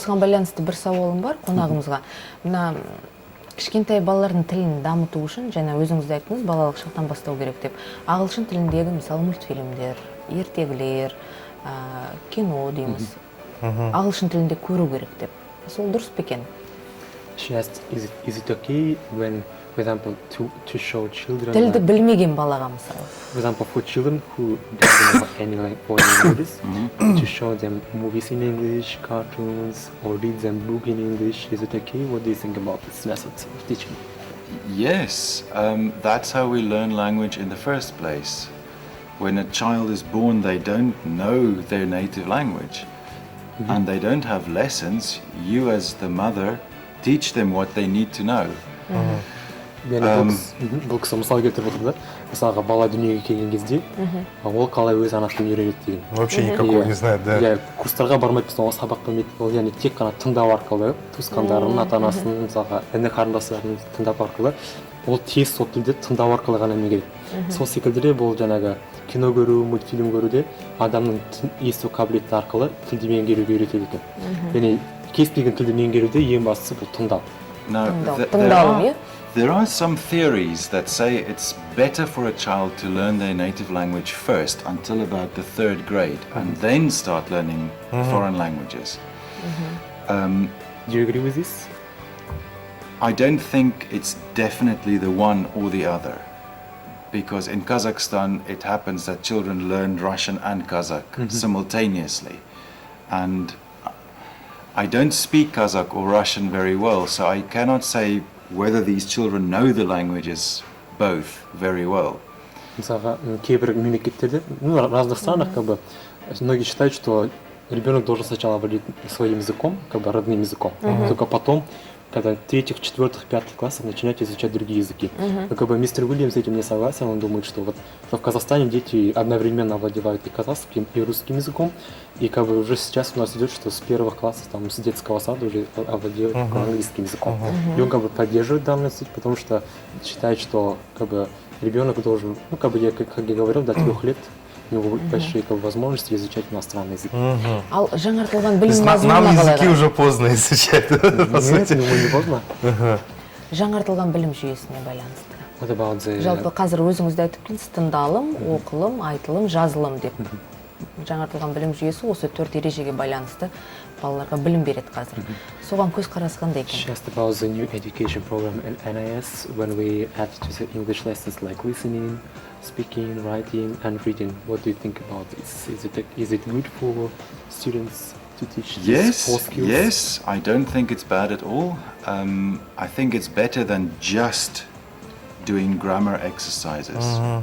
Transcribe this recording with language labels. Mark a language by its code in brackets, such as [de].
[kk] Осыған байланысты бір сауалым бар қонағымызға. Мына кішкентай балалардың тілін дамыту үшін, және өзіңіз де айттыңыз, балалық шақтан бастау керек деп. Ағылшын тіліндегі мысалы мультфильмдер, ертегілер, кино дейміз. Ағылшын тілінде көру керек деп. Сол дұрыс па екен? [en] She asked, is it okay when, for example, to show children... [kk] Тілді білмеген балаға мысалы. [en] For example, for children who don't know any languages, to show them movies in English, cartoons, or read them book in English, is it okay? What do you think about this method of teaching? Yes, that's how we learn language in the first place. When a child is born, they don't know their native language. And they don't have lessons. You as the mother teach them what they need to know. [kk] Бұл кісі мысал келтіріп отыр да, мысалға бала дүниеге келген кезде, ол қалай өз ана тілін үйренеді деген. [ru] Вообще никакого не знает, да? [kk] Курстарға бармайды, ол сабақ білмейді, ол яғни тек қана тыңдау арқылы, туысқандарын, ата-анасын, мысалға іні қарындастарын тыңдап арқылы, ол тез сол тілде тыңдау арқылы ғана меңгереді. Сол секілді бұл жаңағы кино көру, мультфильм көруде адамның есту қабілеті арқылы тілді меңгеруге үйретеді екен. Яғни кез келген тілді меңгеруде ең бастысы бұл тыңдау. [en] There are some theories that say it's better for a child to learn their native language first until about the 3rd grade and then start learning foreign languages. Do you agree with this? I don't think it's definitely the one or the other. Because in Kazakhstan it happens that children learn Russian and Kazakh simultaneously. And I don't speak Kazakh or Russian very well, so I cannot say whether these children know the languages both very well. [kk] Мысалға, кейбір мемлекеттерде, [ru] в разных странах, как бы, многие считают, что ребенок должен сначала владеть своим языком, как бы родным языком, только потом, когда 3-х, 4-х, 5-х классах начинать изучать другие языки. Но как бы мистер Вильям с этим не согласен, он думает, что вот в Казахстане дети одновременно овладевают и казахским, и русским языком, и как бы уже сейчас у нас идет, что с 1-х классов, там, с детского сада уже овладевают английским языком. И он как бы поддерживает данную суть, потому что считает, что как бы ребенок должен, ну как бы я, как я говорил, до 3 лет у него большие возможности изучать иностранный язык. [kk] Ал жаңартылған білім мазмұнына [ru] Нам языки [kk] қарайсыз? [ru] уже поздно изучать. Нет, не поздно. [kk] Жаңартылған білім жүйесіне байланысты. [en] What about the... [kk] Жалпы қазір өзіңіз де айтып келдіңіз, тыңдалым, оқылым, айтылым, жазылым деп. Жаңартылған білім жүйесі осы 4 ережеге байланысты балаларға білім береді қазір. Соған көзқарасы қандай екен? [en] Just about the new education program in NIS, when we add to the English lessons like listening, speaking, writing, and reading. What do you think about this? Is it good for students to teach these 4 skills? Yes. I don't think it's bad at all. I think it's better than just doing grammar exercises.